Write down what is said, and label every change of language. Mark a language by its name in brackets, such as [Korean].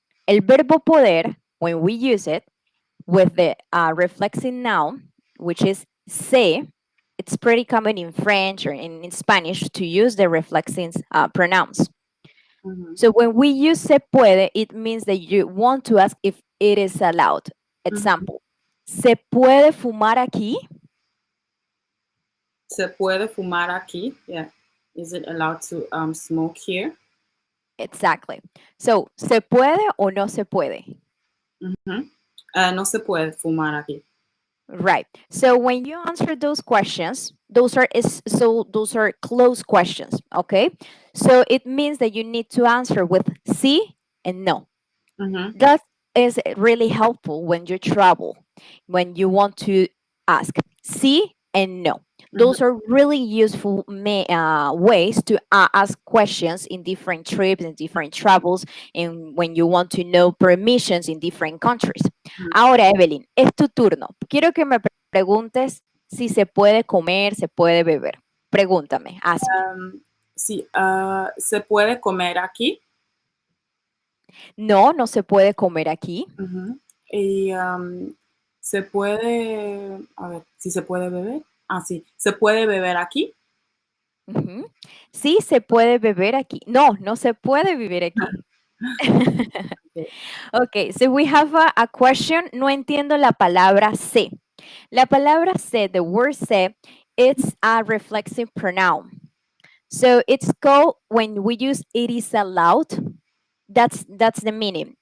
[Spanish] El verbo poder, [English] when we use it with the reflexive noun, which is se, it's pretty common in French or in Spanish to use the reflexive pronouns. Ujú, So when we use [Spanish] se puede, [English] it means that you want to ask if it is allowed. ujú. [Spanish] Example, ¿se puede fumar aquí? Se puede fumar aquí. Yeah. [English] Is it allowed to smoke here? Exactly. So, [Spanish] ¿se puede o no se puede? Ujú. No se puede fumar aquí. [English] Right. So when you answer those questions, those are close questions, okay? So it means that you need to answer with sí and no. Ujú, That is really helpful when you travel, when you want to ask sí and no. ujú, Those are really useful ways to ask questions in different trips and different travels, and when you want to know permissions in different countries. ujú. [Spanish] Ahora, Evelyn, es tu turno. Quiero que me preguntes si se puede comer, se puede beber. Pregúntame, hazme. Sí, se puede comer aquí. No, no se puede comer aquí. Ujú. Y se puede, a ver, si se puede beber. Ah, sí, se puede beber aquí. Ujú. Sí, se puede beber aquí. No, no se puede vivir aquí. [English] Ok. Okay, so we have a question. [Spanish] No entiendo la palabra se. La palabra se, [English] the word se, it's a reflexive pronoun. So it's called when we use it is allowed. That's the meaning.